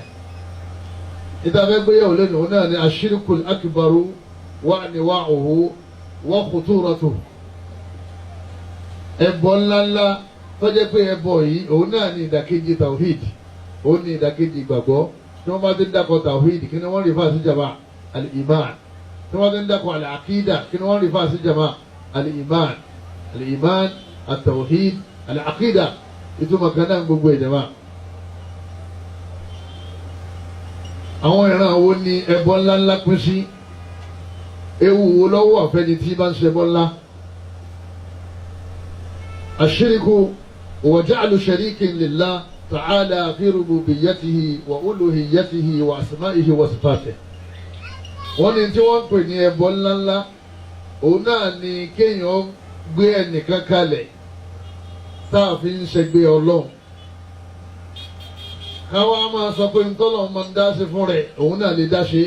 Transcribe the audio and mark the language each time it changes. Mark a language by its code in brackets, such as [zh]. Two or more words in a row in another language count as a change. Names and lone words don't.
[yo] ìtafẹ́ gbéyàwó lẹ́nu òun náà ni [ar] الشرك الأكبر وأنواعه وخطورته. [yo] ẹbọ ńláńlá tó jẹ́ pé ẹbọ yìí òun náà ni ìdàkejì tawhid òun ni ìdàkejì ìgbàgbọ́. tí wọ́n bá ti ń dákọ̀ tawhid kí ni wọ́n rí fáṣí jama al-iman. tí wọ́n ti ń dákọ̀ al-aqida kí ni wọ́n rí fáṣí jama al-iman. [ar] الإيمان التوحيد العقيدة [yo] ìtumọ̀ kan náà gbogbo ìjàmbá. àwọn ìran wo ni ẹbọ ńláńlá pín sí? ewu wo lọ́wọ́ àfẹ́ni tí bá ń ṣe ẹbọ ńlá? [ar] الشرك وجعل شريك لله تعالى في ربوبيته وألوهيته وأسمائه وصفاته. [yo] wọ́n ní tí wọ́n ń pè ní ẹbọ ńláńlá òun náà ni kéèyàn gbé ẹnìkan kalẹ̀ tá a fi ń ṣẹgbẹ́ ọlọ́run. káwa máa sọ pé ntọ́lọ́run máa ń dá sí fún rẹ̀ òun náà lè dá ṣe.